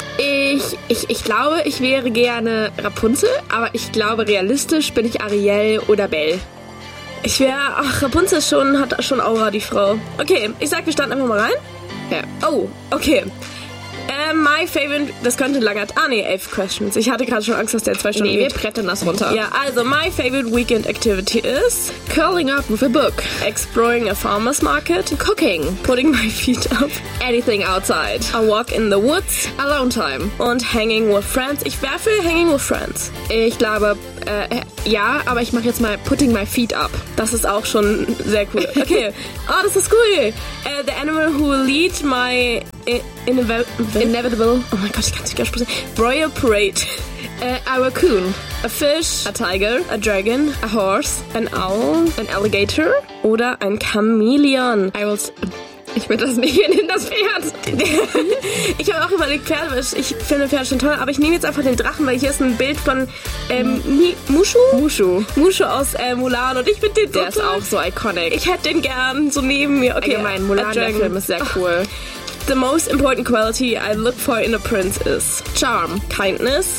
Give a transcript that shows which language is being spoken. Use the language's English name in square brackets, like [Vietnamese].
[German] Ich glaube, ich wäre gerne Rapunzel, aber ich glaube, realistisch bin ich Ariel oder Belle. Ich wäre... Ach, Rapunzel schon, hat schon Aura, die Frau. Okay, ich sag, wir starten einfach mal rein. Ja. Oh, okay. [English] My favorite, [German] das könnte langer, ah ne, [English] 11 questions. [German] Ich hatte gerade schon Angst, dass der 2 Stunden geht. Nee, wir brettern das runter. [English] Ja, also, my favorite weekend activity is curling up with a book, exploring a farmer's market, cooking, putting my feet up, anything outside, a walk in the woods, alone time, und hanging with friends. [German] Ich wäre für [English] hanging with friends. [German] Ich glaube, ja, aber ich mache jetzt mal [English] putting my feet up. [German] Das ist auch schon sehr cool. Okay, oh, das ist cool. [English] The animal who will lead my... Inevitable. Oh mein Gott, ich kann es nicht ganz sprechen. Royal Parade. A raccoon. A fish. A tiger. A dragon. A horse. An owl. An alligator. [German] Oder ein Chamäleon. [English] I will... [German] Ich will das nicht in das Pferd. Ich habe auch überlegt, Pferd. Ich finde Pferd schon toll, aber ich nehme jetzt einfach den Drachen, weil hier ist ein Bild von Mushu? Mushu. Mushu aus Mulan und ich bin den Der ist auch so iconic. Ich hätte den gern so neben mir. Okay, mein Mulan, der Film ist sehr cool. [English] The most important quality I look for in a prince is charm, kindness,